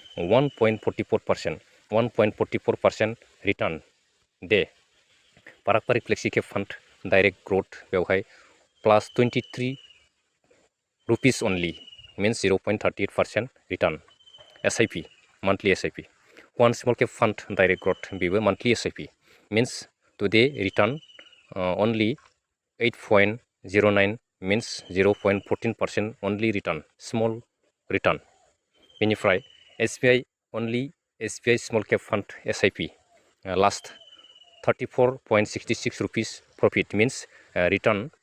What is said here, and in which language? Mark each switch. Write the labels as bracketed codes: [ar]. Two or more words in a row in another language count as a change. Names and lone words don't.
[en] 1.44% return the Parag Parikh Flexi Cap Fund Direct Growth बेवहाय plus 23 rupees only means 0.38% return SIP monthly SIP One Small Cap Fund Direct Growth बेबो monthly SIP means today return only 8.09 means 0.14% only return small return बेनिफ्राय SBI Small Cap Fund SIP last 34.66 rupees profit means return